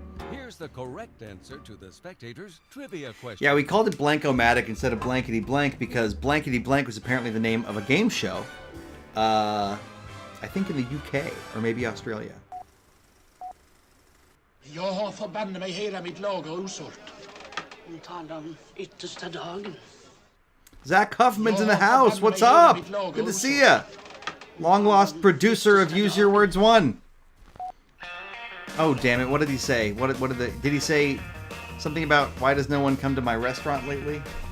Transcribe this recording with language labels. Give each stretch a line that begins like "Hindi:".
English: Here's the correct answer to the spectators' trivia question. Yeah, we called it Blank-O-Matic instead of Blankety Blank because Blankety Blank was apparently the name of a game show. I think in the UK or maybe Australia.
Swedish: Jag har förbanne mig hela mitt lager osålt. Hon talar om yttersta dagen.
English: Zach Huffman's in the house. What's up? Good to see ya. Long lost producer of Use Your Words 1. Oh, damn it. What did he say? Did he say something about why does no one come to my restaurant lately?